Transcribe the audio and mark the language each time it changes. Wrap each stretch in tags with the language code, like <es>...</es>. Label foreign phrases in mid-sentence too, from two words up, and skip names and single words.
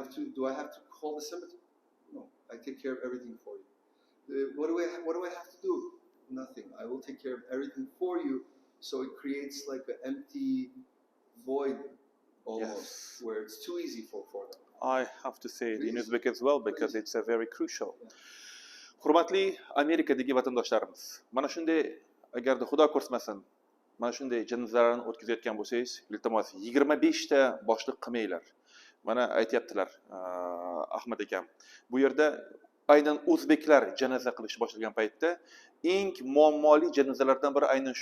<en>Do I have to call the cemetery? I take care of everything for you. What do I have to do? Nothing. I will take care of everything for you. So it creates like an empty void almost, Yes. where it's too easy for them. I have to say it in Please. Uzbek as well because Please. it's a very crucial.</en> <uz>Hurmatli Amerikadagi vatandoshlarimiz, mana shunday agarda Xudo ko'rsatmasin, mana shunday janozalarni o'tkazayotgan bo'lsangiz, iltimos 25 ta boshliq qilmanglar. Mana aytayaptilar Ahmad akam. Bu yerda aynan o'zbeklar janoza qilishni boshlagan paytda eng muammoli janozalardan biri aynan shu.</uz>